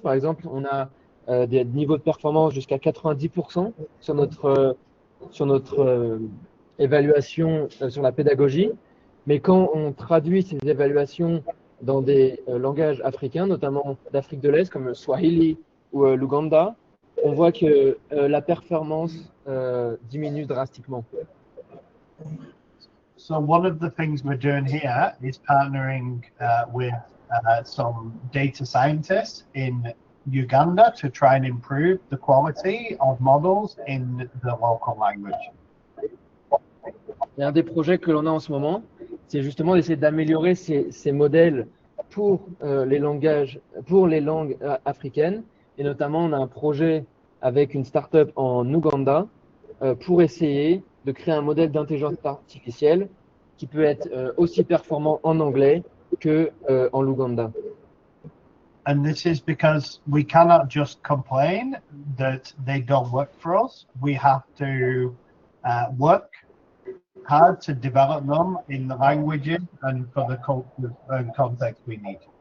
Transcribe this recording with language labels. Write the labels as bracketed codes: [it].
[fr] Par exemple, on a des niveaux de performance jusqu'à 90% sur notre évaluation sur la pédagogie. Mais quand on traduit ces évaluations dans des langages africains, notamment d'Afrique de l'Est, comme le Swahili ou l'Ouganda, on voit que la performance diminue drastiquement. [en] So one of the things we're doing here is partnering with some data scientists in Uganda to try and improve the quality of models in the local language. [fr] Et un des projets que l'on a en ce moment, c'est justement d'essayer d'améliorer ces modèles pour les langues africaines. Et notamment, on a un projet avec une start-up en Ouganda pour essayer de créer un modèle d'intelligence artificielle qui peut être aussi performant en anglais qu'en Ouganda. [en] And this is because we cannot just complain that they don't work for us. We have to work hard to develop them in the languages and for the culture and context we need.